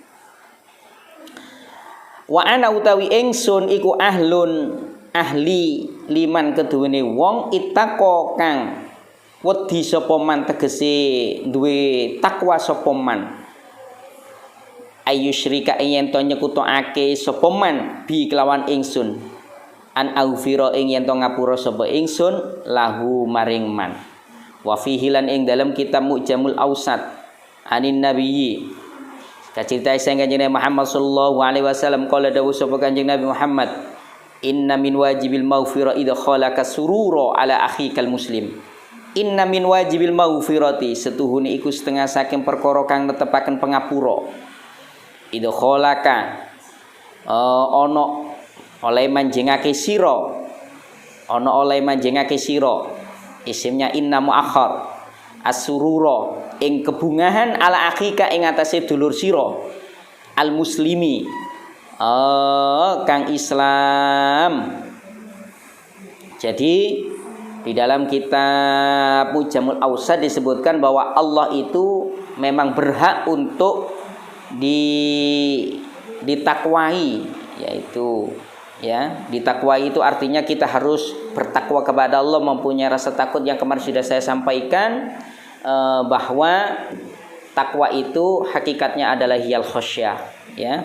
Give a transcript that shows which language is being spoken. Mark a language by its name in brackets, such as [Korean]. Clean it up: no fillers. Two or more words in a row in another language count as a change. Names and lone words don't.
[Arabic] وأنا [Javanese] utawi ingsun iku ahlun ahli liman keduwene wong ittaqo kang wedi sapa man tegese duwe takwa sapa [Arabic] من أن يشرك [Javanese] yen to nyekutokake sapa [Arabic] من بي [Javanese] kelawan ingsun [Arabic] أن أغفر [Javanese] ing yen to ngapura sapa ingsun lahu maring man. [Arabic] وفيه [Javanese] lan ing dalam kitab Mu'jamul Awsat [Arabic] عن النبي [Javanese] kaciritai sang Kanjeng Nabi Muhammad [Arabic] صلى الله عليه وسلم [Javanese] qala dawuh sapa Kanjeng Nabi Muhammad [Arabic] إن من واجب المغفرة إذا خلقك سرورا على أخيك المسلم. إن من واجب المغفرة [Javanese] setuhune iku setengah saking perkara kang netepaken pangapura. [Arabic] إذا خلقك [Javanese] ana oleh manjingake sira. Ana oleh manjingake sira. [Indonesian] Isimnya inna muakhar. [Javanese] As-surura ing kebungahan [Arabic] على أخيك [Javanese] ing atase dulur sira. [Arabic] المسلم [Javanese] kang Islam. [Indonesian] Jadi di dalam kitab Mujamul Awsat disebutkan bahwa Allah itu memang berhak untuk ditakwai, yaitu ya, ditakwai itu artinya kita harus bertakwa kepada Allah, mempunyai rasa takut yang kemarin sudah saya sampaikan, bahwa takwa itu hakikatnya adalah [Arabic] هي الخشية, [Indonesian] ya.